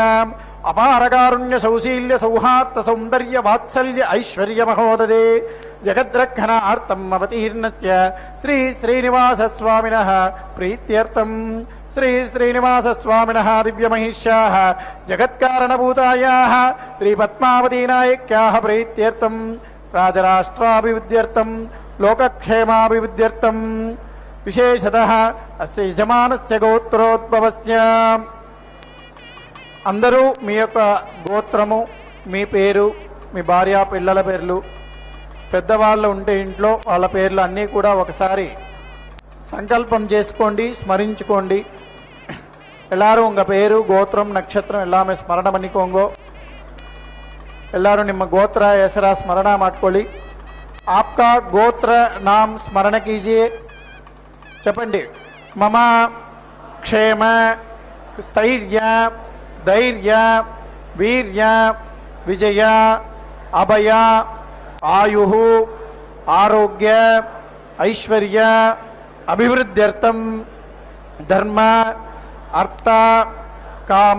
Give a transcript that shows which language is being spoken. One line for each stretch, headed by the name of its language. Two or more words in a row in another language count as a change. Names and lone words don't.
Sanskrit: అపారకారుణ్య సౌశీల్య సౌహార్ద సౌందర్య వాత్సల్య ఐశ్వర్య మహోదదే జగద్రక్షణార్థం అవతీర్ణస్య శ్రీ శ్రీనివాసస్వామినః ప్రీత్యర్థం శ్రీ శ్రీనివాసస్వామినః దివ్యమహిష్యాः జగత్కారణభూతాయాः శ్రీ పద్మావతీనాయక్యాः ప్రీత్యర్థం రాజరాష్ట్రాభివృద్ధ్యర్థం లోకక్షేమాభివృద్ధ్యర్థం విశేషతః అస్య యజమానస్య గోత్రోద్భవస్య.
Telugu: అందరూ మీ యొక్క గోత్రము, మీ పేరు, మీ భార్య పిల్లల పేర్లు, పెద్దవాళ్ళు ఉంటే ఇంట్లో వాళ్ళ పేర్లు అన్నీ కూడా ఒకసారి సంకల్పం చేసుకోండి, స్మరించుకోండి.
Tamil: எல்லாரும் உங்கள் பேரு கோத்திரம் நட்சத்திரம் எல்லாமே ஸ்மரணம் பண்ணிக்கோங்கோ.
Kannada: எல்லாரும் ನಿಮ್ಮ ಗೋತ್ರ ಹೆಸರ ಸ್ಮರಣ ಮಾಡ್ಕೊಳ್ಳಿ.
Hindi: आपका गोत्र नाम स्मरण कीजिए.
Telugu: చెప్పండి.
Sanskrit: మమ క్షేమ స్థైర్య ధైర్య వీర్య విజయ అభయ ఆయు ఆరోగ్య ఐశ్వర్య అభివృద్ధ్యర్థం ధర్మ అర్థ కామ